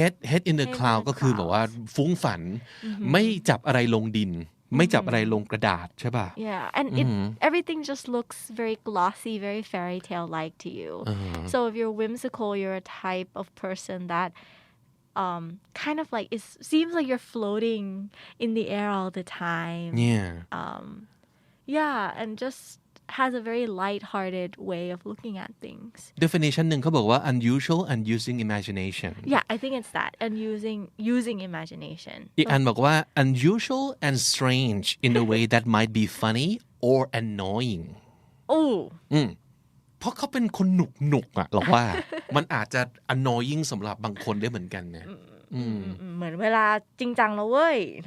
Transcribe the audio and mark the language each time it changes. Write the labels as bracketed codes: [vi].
[en] head in the cloud [th] ก็คือแบบว่าฟุ้งฝัน ไม่จับอะไรลงดิน ไม่จับอะไรลงกระดาษใช่ป่ะ [en] yeah and everything just looks very glossy very fairy tale like to you so if you're whimsical you're a type of person that kind of like it seems like you're floating in the air all the time yeah and just has a very light-hearted way of looking at things definition [th] หนึ่งเขาบอกว่า [en] unusual and using imagination yeah I think it's that and using imagination [th] อีกอันบอกว่า [en] unusual and strange in a way that might be funny or annoying [th] โอ้ เพราะเขาเป็นคนหนุกอ่ะหรอว่า มันอาจจะ annoying สำหรับบางคนได้เหมือนกันนะ เหมือนเวลาจริงจังแล้วเว้ย